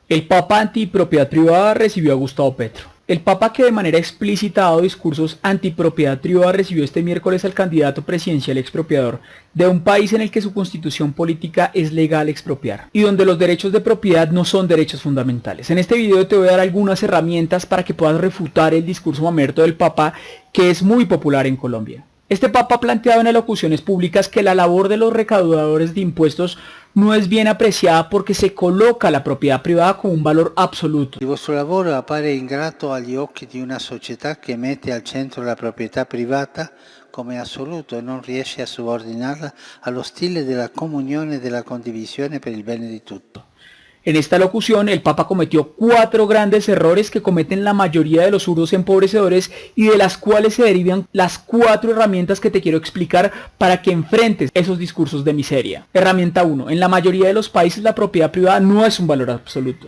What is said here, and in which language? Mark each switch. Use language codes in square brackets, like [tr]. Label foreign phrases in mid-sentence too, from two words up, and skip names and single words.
[es] El Papa antipropiedad privada recibió a Gustavo Petro. El Papa, que de manera explícita ha dado discursos antipropiedad privada, recibió este miércoles al candidato presidencial expropiador de un país en el que su constitución política es legal expropiar y donde los derechos de propiedad no son derechos fundamentales. En este video te voy a dar algunas herramientas para que puedas refutar el discurso mamerto del Papa, que es muy popular en Colombia. Este Papa ha planteado en elocuciones públicas que la labor de los recaudadores de impuestos no es bien apreciada porque se coloca la [it] proprietà privata [es] como un valor assoluto. [it] Il vostro lavoro appare ingrato agli occhi di una società che mette al centro la proprietà privata come assoluto e non riesce a subordinarla allo stile della comunione e della condivisione per il bene di tutti. [es] En esta locución, el Papa cometió 4 grandes errores que cometen la mayoría de los zurdos empobrecedores y de las cuales se derivan las 4 herramientas que te quiero explicar para que enfrentes esos discursos de miseria. Herramienta 1. En la mayoría de los países la propiedad privada no es un valor absoluto.